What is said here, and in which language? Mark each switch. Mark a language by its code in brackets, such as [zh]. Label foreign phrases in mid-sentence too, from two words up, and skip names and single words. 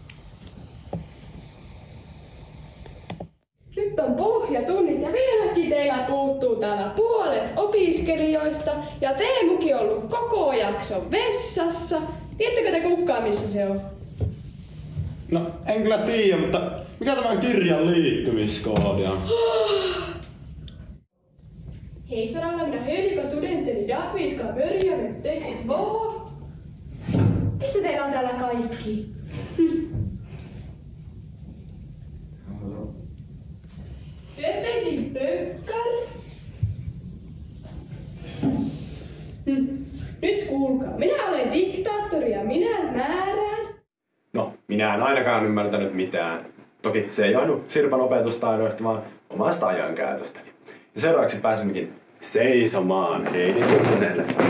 [fi] Nyt on pohjatunnit ja vieläkin teillä puuttuu täällä puolet opiskelijoista. Ja Teemukin on ollut koko jakson vessassa. Tiedättekö te kukaan missä se on? No, en kyllä tiedä, mutta mikä tämän kirjan liittymiskoodi on? [sv] Hej så ramlar mina höjdiga studenter idag. Vi ska börja med text 2. [fi] Missä teillä on täällä kaikki? [sv] Öppna din böcker. [fi] Nyt kuulkaa. Minä olen diktaattori ja minä määrään. No, minä en ainakaan ymmärtänyt mitään. Toki se ei johdu Sirpan opetustaidoista, vaan omasta ajankäytöstäni. Ja seuraavaksi pääsemmekin seisomaan Heidin tunneille.